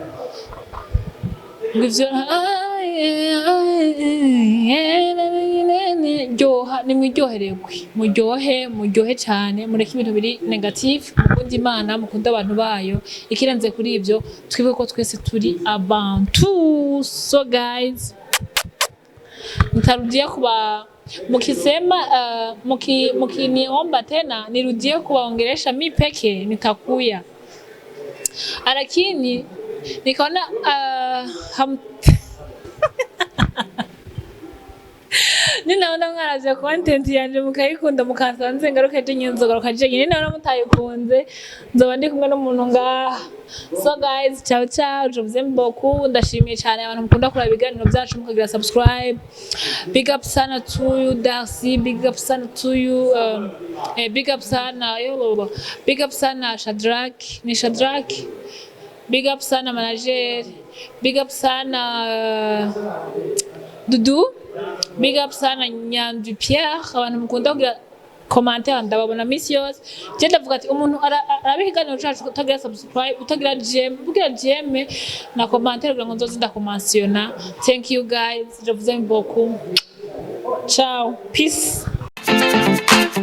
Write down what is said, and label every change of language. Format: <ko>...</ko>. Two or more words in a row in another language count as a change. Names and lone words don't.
<rn>ngivyo ryoha nimwiryohererwe muryohe cane mureke ibintu biri negative mukunda Imana mukunda abantu bayo ikirenze kuri ivyo twibuke ko twese turi abantu.</rn> <en>So guys,</en> <sw>nitarudia kuwa mukisema mukiniomba tena nirudie kuwaongelesha mi peke nitakuya, lakini nikaona ninaona</sw> <rn>mwaraje content yanje mukayikunda mukasanze ngaruka je nyenzo garuka je ninaona mutayikunze nzoba ndi kumwe n'umuntu ngaha.</rn> <en>So guys,</en> <it>ciao ciao,</it> <fr>je vous aime beaucoup,</fr> <rn>ndashimiye cyane abantu mukunda kuraba ibiganiro byacu mukagira subscribe.</rn> <en>Big up sana to you Darcy, big up sana to you big up sana big up sana Shadrack, big up sana manager, big up sana Dudu, big up sana Nyandwi Pierre.</en> <rn>Abantu mukunda kugira commentaire ndababona misi yose. Je ndavuga ati umuntu arabihiganiro cyacu utagira subscribe utagira gem na commentaire kugira ngo nzoze ndakumensiona.</rn> <en>Thank you guys,</en> <fr>je vous aime beaucoup.</fr> <en>Ciao, peace.</en>